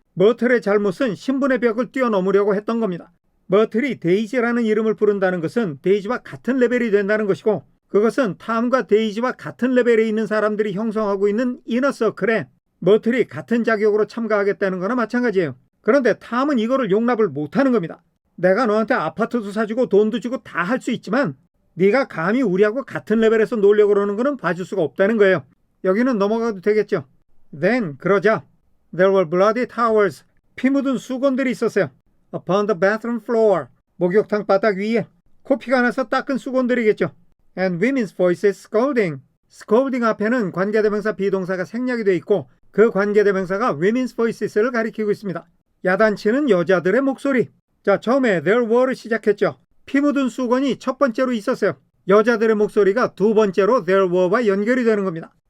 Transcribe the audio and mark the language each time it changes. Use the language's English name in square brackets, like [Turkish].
[Korean] 머틀의 잘못은 신분의 벽을 뛰어넘으려고 했던 겁니다. 머틀이 데이지라는 이름을 부른다는 것은 데이지와 같은 레벨이 된다는 것이고 그것은 탐과 데이지와 같은 레벨에 있는 사람들이 형성하고 있는 이너서클에 머틀이 같은 자격으로 참가하겠다는 거나 마찬가지예요. 그런데 탐은 이거를 용납을 못하는 겁니다. 내가 너한테 아파트도 사주고 돈도 주고 다 할 수 있지만 네가 감히 우리하고 같은 레벨에서 놀려고 그러는 거는 봐줄 수가 없다는 거예요. 여기는 넘어가도 되겠죠. [English] Then [Korean] 그러자 [English] there were bloody towels. [Korean] 피 묻은 수건들이 있었어요. [English] Upon the bathroom floor. [Korean] 목욕탕 바닥 위에 코피가 나서 닦은 수건들이겠죠. [English] And women's voices scolding. [Korean] scolding 앞에는 관계대명사 비동사가 생략이 되어 있고 그 관계대명사가 women's voices를 가리키고 있습니다. 야단치는 여자들의 목소리. 자, 처음에 [English] there were [Korean] 를 시작했죠. 피 묻은 수건이 첫 번째로 있었어요. 여자들의 목소리가 두 번째로 there were와 연결이 되는 겁니다.